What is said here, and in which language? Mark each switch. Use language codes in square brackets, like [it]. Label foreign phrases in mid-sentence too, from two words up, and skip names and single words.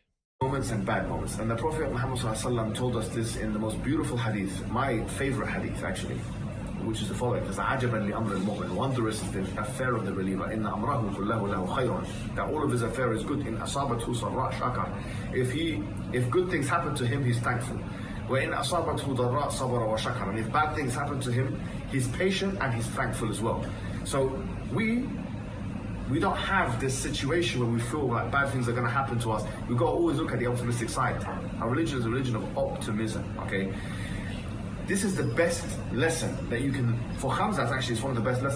[en] Moments and bad moments. And the Prophet Muhammad ﷺ told us this in the most beautiful hadith, my favorite hadith actually, which is the following: [ar] "عجبا لأمر المؤمن, [en] wondrous is the affair of the believer. [ar] إن أمره كله له خير, [en] that all of his affair is good. [ar] إن أصابته سراء شكر, [en] if good things happen to him, he's thankful. [ar] وَإِنْ أَصَابَتْهُ ضَرَّاء صَبَرَ وَشَكَرَ, [en] and if bad things happen to him, he's patient and he's thankful as well." So we don't have this situation where we feel like bad things are going to happen to us. We've got to always look at the optimistic side. Our religion is a religion of optimism, okay? This is the best lesson that you can, for Khamzat actually, it's one of the best lessons.